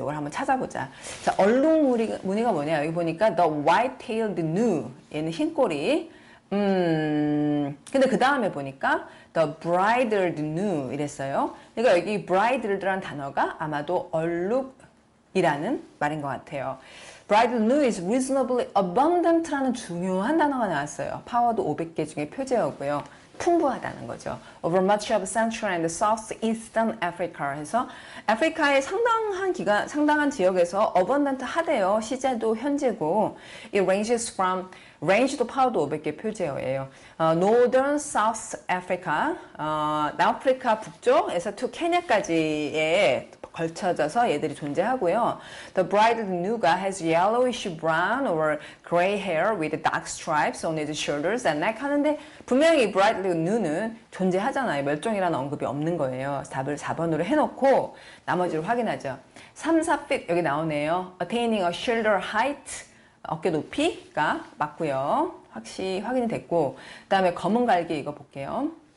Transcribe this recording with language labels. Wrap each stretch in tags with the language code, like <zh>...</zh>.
<ko>요걸 한번 찾아보자. 자, 얼룩무늬가 뭐냐? 여기 보니까 the white-tailed gnu 얘는 흰꼬리. 근데 그 다음에 보니까 the bridled gnu 이랬어요. 그러니까 여기 bridled라는 단어가 아마도 얼룩이라는 말인 것 같아요.</ko> <en>bridled gnu is reasonably abundant라는</en> <ko>중요한 단어가 나왔어요. 파워드 500개 중에 표제어고요. 풍부하다는 거죠.</ko> <en>Over much of Central and Southeastern Africa</en> <ko>해서 아프리카의 상당한 지역에서</ko> <en>abundant 하대요.</en> <ko>시제도 현재고</ko> <en>it ranges from</en> <ko>range도 파워도 500개 표제어예요. Northern South Africa, 남아프리카 북쪽에서 to 케냐까지에 걸쳐져서 얘들이 존재하고요.</ko> <en>The bridled gnu가 has yellowish brown or gray hair with dark stripes on its shoulders and neck</en> <ko>하는데 분명히 bridled gnu는 존재하잖아요. 멸종이라는 언급이 없는 거예요. 답을 4번으로 해놓고 나머지를 확인하죠. 3, 4feet 여기 나오네요.</ko> <en>Attaining a shoulder height</en> <ko>어깨 높이가 맞고요. 확인이 됐고 그 다음에 검은 갈기 이거 볼게요.</ko>